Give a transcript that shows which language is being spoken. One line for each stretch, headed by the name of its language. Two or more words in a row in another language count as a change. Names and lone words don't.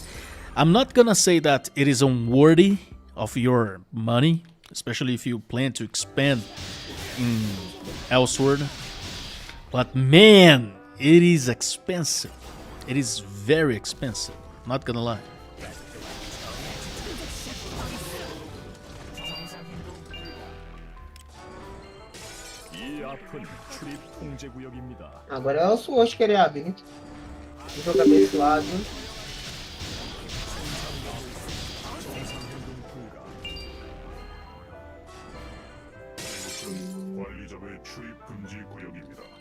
English: I'm not gonna say that it is unworthy of your money, especially if you plan to expand in Elsword. But man, it is expensive. It is very expensive, not gonna lie.
Portuguese: Agora é o Sword que ele abre, né? O jogo abençoado.
Korean: 관리자의 출입 금지 구역입니다.